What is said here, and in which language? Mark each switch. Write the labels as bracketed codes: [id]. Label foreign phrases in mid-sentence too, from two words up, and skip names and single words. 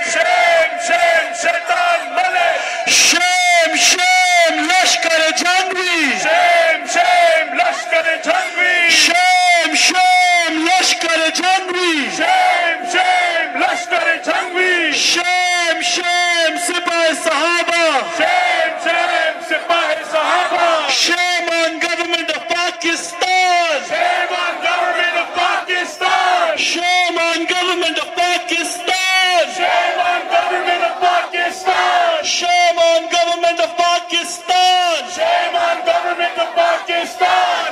[en] Shem Shem Shaitan Malik! Shem Shem Lashkar Jangvi! Shem Shem Lashkar Jangvi! Shem Shem Lashkar Jangvi! Shem Shem Lashkar Jangvi! Shem Shem Sipahi Sahaba! Shem Shem Sipahi Sahaba! Shame on government of Pakistan! Shame on government of Pakistan! Shame on government of Pakistan! Shame on government of Pakistan! Shame on government of Pakistan! Shame on government of Pakistan!